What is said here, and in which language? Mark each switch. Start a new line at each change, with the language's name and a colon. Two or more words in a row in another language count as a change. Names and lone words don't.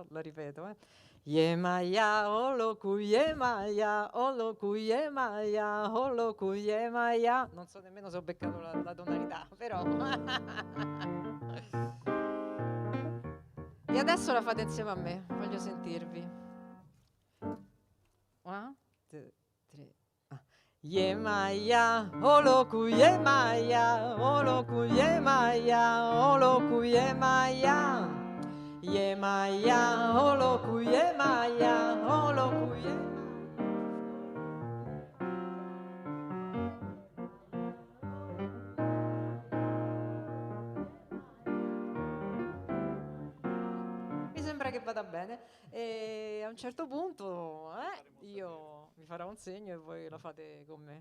Italian: La ripeto,
Yoruba: Yemayà, oloku Yemayà, oloku Yemayà, oloku Yemayà.
Italian: Non so nemmeno se ho beccato la tonalità, però. E adesso la fate insieme a me, voglio sentirvi. 1, 2, 3.
Yoruba: Yemayà, oloku Yemayà, oloku Yemayà, oloku Yemayà. Yemayà, oloku Yemayà, oloku Yemayà.
Italian: Mi sembra che vada bene. E a un certo punto io vi farò un segno e voi lo fate con me.